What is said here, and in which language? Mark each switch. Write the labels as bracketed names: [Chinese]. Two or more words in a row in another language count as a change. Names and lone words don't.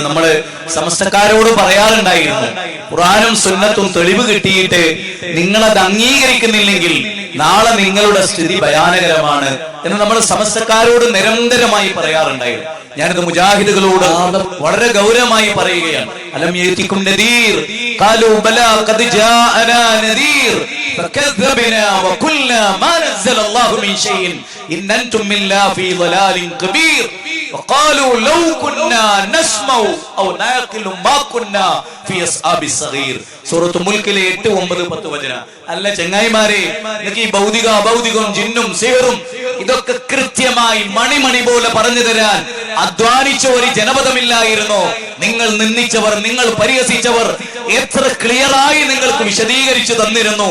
[Malayalam] നമ്മള് സമസ്തക്കാരോട് പറയാറുണ്ടായിരുന്നു, ഖുർആനും സുന്നത്തും തെളിവ് കിട്ടിയിട്ട് നിങ്ങളത് അംഗീകരിക്കുന്നില്ലെങ്കിൽ നാളെ നിങ്ങളുടെ സ്ഥിതി ഭയാനകരമാണ് എന്ന് നമ്മൾ സമസ്തക്കാരോട് നിരന്തരമായി പറയാറുണ്ടായിരുന്നു. ഞാനിത് മുജാഹിദുകളോട് വളരെ ഗൗരവമായി പറയുകയാണ്. [Arabic] ألم يأتكم نذير قالوا بلى قد جاءنا نذير ഫകذبنا وقلنا ما نزل الله من شيء إن أنتم إلا في ضلال كبير وقالوا لو كنا نسمع أو نعقل ما كنا في أصحاب الصغير. [Malayalam] സൂറത്തുൽ മുൽക്കിലെ 8, 9, 10 വചനം. അല്ല ചങ്ങായിമാരെ, നിങ്ങൾക്ക് ഈ ഭൗതിക അഭൗതികവും ജിന്നും സിഹറും ഇതൊക്കെ കൃത്യമായി മണിമണി പോലെ പറഞ്ഞു തരാൻ അധ്വാനിച്ച ഒരു ജനപദമില്ലായിരുന്നോ? നിങ്ങൾ നിന്ദിച്ചവർ, നിങ്ങൾ പരിഹസിച്ചവർ എത്ര ക്ലിയറായി നിങ്ങൾക്ക് വിശദീകരിച്ചു തന്നിരുന്നു.